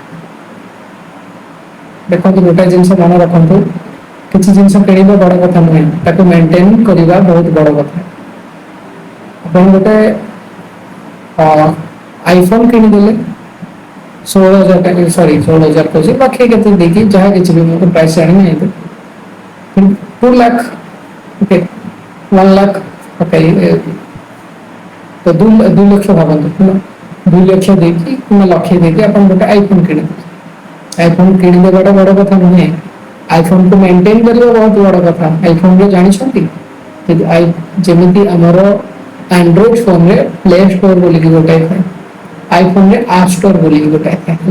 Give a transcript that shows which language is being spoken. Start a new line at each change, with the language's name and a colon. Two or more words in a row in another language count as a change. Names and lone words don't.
Odia: ଦେଖନ୍ତୁ ଗୋଟେ ଜିନିଷ ମନେ ରଖନ୍ତୁ, କିଛି ଜିନିଷ କିଣିବା ବଡ କଥା ନୁହେଁ, ତାକୁ ମେଣ୍ଟେନ କରିବା ବହୁତ ବଡ କଥା। ଆପଣ ଗୋଟେ ଆଇଫୋନ କିଣିଦେଲେ 16,000 ଟଙ୍କା, ସରି 16,000 କହୁଛି, ବାକି କେତେ ଦେଇକି ଯାହା କିଛି ବି ମୁଁ ପ୍ରାଇସ୍ ଜାଣିନି, 2 ଲକ୍ଷ, ଓକେ 1 ଲକ୍ଷ, ଓକେ, ତ 2 ଲକ୍ଷ भावନ୍ତୁ, 2 लक्ष ଦେଇକି କିମ୍ବା ଲକ୍ଷେ ଦେଇକି ଆପଣ ଗୋଟେ ଆଇଫୋନ କିଣିବେ। ଆଇଫୋନ କିଣିଦେବାଟା ବଡ କଥା ନୁହେଁ, ଆଇଫୋନକୁ ମେଣ୍ଟେନ କରିବା ବହୁତ ବଡ କଥା। ଆଇଫୋନରେ ଜାଣିଛନ୍ତି ଯେମିତି ଆମର ଆଣ୍ଡ୍ରଏଡ ଫୋନରେ ପ୍ଲେ ଷ୍ଟୋର ବୋଲିକି ଗୋଟେ ଥାଏ, ଆଇଫୋନରେ ଆପ୍ ଷ୍ଟୋର ବୋଲିକି ଗୋଟେ ଥାଏ ହେଲା।